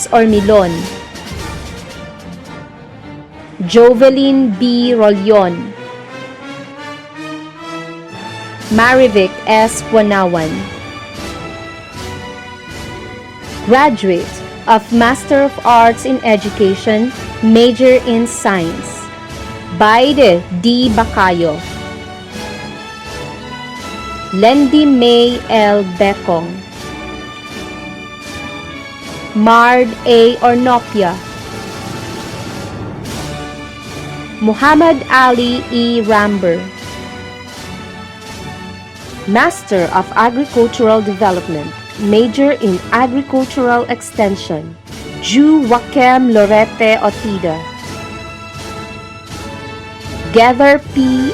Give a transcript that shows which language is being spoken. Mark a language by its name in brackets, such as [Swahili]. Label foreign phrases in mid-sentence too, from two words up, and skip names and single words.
[English] Ormilon, Jovelyn B. Rolyon, Marivic S. Wanawan. Graduate of Master of Arts in Education, major in Science, Baide D. Bacayo, Lendi May L. Bekong, Mard A. Ornopia, Muhammad Ali E. Ramber. Master of Agricultural Development, major in Agricultural Extension, Ju Wakem Lorete Otida, Gather P.